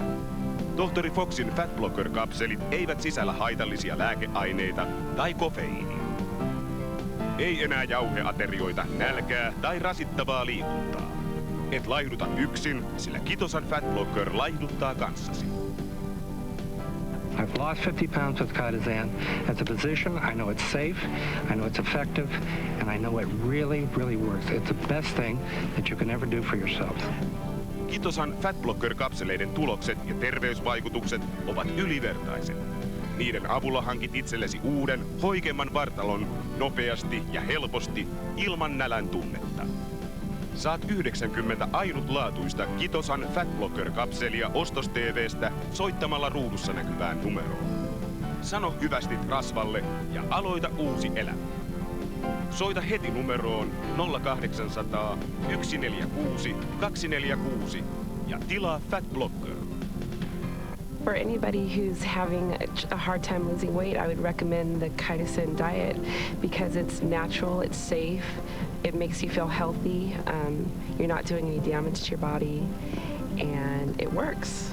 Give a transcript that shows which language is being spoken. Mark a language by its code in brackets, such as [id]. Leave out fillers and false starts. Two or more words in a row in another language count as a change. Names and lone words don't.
[fi] Tohtori Foxin Fat Blocker-kapselit eivät sisällä haitallisia lääkeaineita tai kofeiinia. Ei enää jauheaterioita, nälkää tai rasittavaa liikuntaa. Et laihduta yksin, sillä Kitosan Fat Blocker laihduttaa kanssasi. [en] I've lost 50 pounds with chitosan. As a physician, I know it's safe, I know it's effective, and I know it really, really works. It's the best thing that you can ever do for yourself. [fi] Kitosan Fat Blocker-kapseleiden tulokset ja terveysvaikutukset ovat ylivertaiset. Niiden avulla hankit itsellesi uuden, hoikemman vartalon nopeasti ja helposti ilman nälän tunnetta. Saat 90 ainutlaatuista Kitosan Fat Blocker-kapselia Ostos-TV:stä soittamalla ruudussa näkyvään numeroon. Sano hyvästit rasvalle ja aloita uusi elämä. Soita heti numeroon 0800 146 246 ja tilaa Fat Blocker. [en] For anybody who's having a hard time losing weight, I would recommend the chitosan diet because it's natural, it's safe, it makes you feel healthy, you're not doing any damage to your body, and it works.